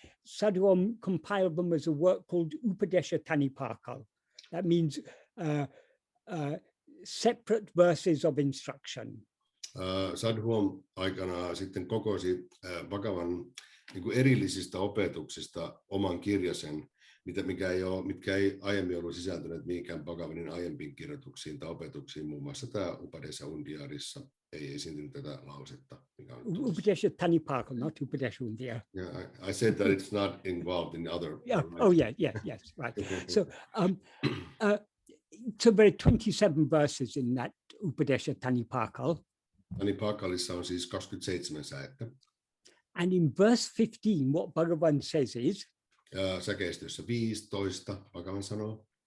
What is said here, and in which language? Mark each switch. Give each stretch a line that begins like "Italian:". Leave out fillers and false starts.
English: Sadhuam compiled them as a work called Upadesha Tanipakal. That means separate verses of instruction.
Finnish: Sadhuam aikana sitten kokosi Bhagavan niin kuin erillisistä opetuksista oman kirjasen, mitkä ei aiemmin ollut sisältyneet mihinkään Bhagavanin aiempiin kirjoituksiin tai opetuksiin. Muun muassa tämä Upadesha Undiyarissa ei esiintynyt tätä lausetta.
English: Upadesha Tanipakal, not Upadesha Undiyar. Yeah, I said that it's not involved in other. Yeah. Oh yeah, yes, right. So so there are 27 verses in that Upadesha Tanipakal.
Finnish: Tanipakalissa on siis 27 säettä.
English: And in verse 15, what Bhagavan says is,
Finnish: säkeistössä 15 Bhagavan sanoo,